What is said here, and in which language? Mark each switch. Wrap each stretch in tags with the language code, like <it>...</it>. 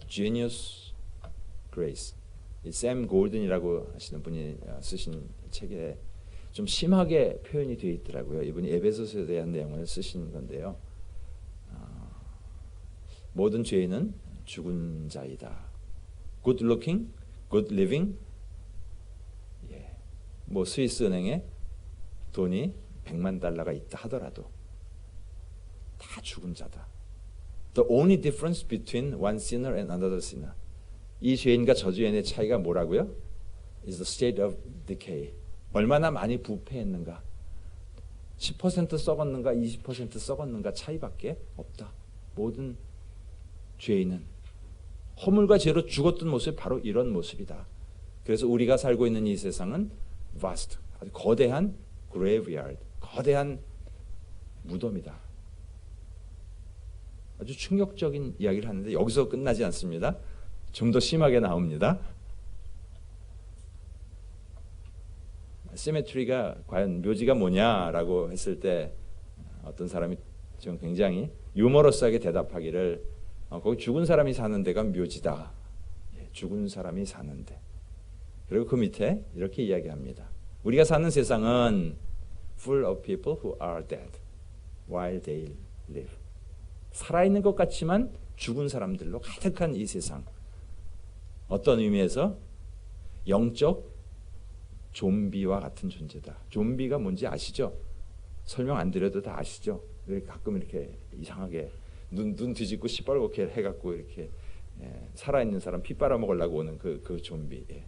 <en>Genius Grace.</en> <ko>샘 골든이라고 하시는 분이 쓰신 책에 좀 심하게 표현이 되어 있더라고요. 이분이 에베소서에 대한 내용을 쓰신 건데요. 모든 죄인은 죽은 자이다.</ko> <en>Good looking, good living.</en> <ko>뭐 스위스 은행에 돈이 100만 달러가 있다 하더라도 다 죽은 자다.</ko> <en>The only difference between one sinner and another sinner.</en> <ko>이 죄인과 저주인의 차이가 뭐라고요?</ko> <en>Is the state of decay.</en> <ko>얼마나 많이 부패했는가. 10% 썩었는가 20% 썩었는가 차이밖에 없다. 모든 죄인은 허물과 죄로 죽었던 모습이 바로 이런 모습이다. 그래서 우리가 살고 있는 이 세상은 vast, 아주 거대한 graveyard, 거대한 무덤이다. 아주 충격적인 이야기를 하는데 여기서 끝나지 않습니다. 좀 더 심하게 나옵니다. 시메트리가 과연 묘지가 뭐냐라고 했을 때 어떤 사람이 지금 굉장히 유머러스하게 대답하기를 거기 죽은 사람이 사는 데가 묘지다. 죽은 사람이 사는데. 그리고 그 밑에 이렇게 이야기합니다. 우리가 사는 세상은</ko> <en>full of people who are dead while they live.</en> <ko>살아있는 것 같지만 죽은 사람들로 가득한 이 세상. 어떤 의미에서 영적 좀비와 같은 존재다. 좀비가 뭔지 아시죠? 설명 안 드려도 다 아시죠? 가끔 이렇게 이상하게 눈 뒤집고 시뻘겋게 해갖고 이렇게 살아있는 사람 피 빨아먹으려고 오는 그 좀비.</ko>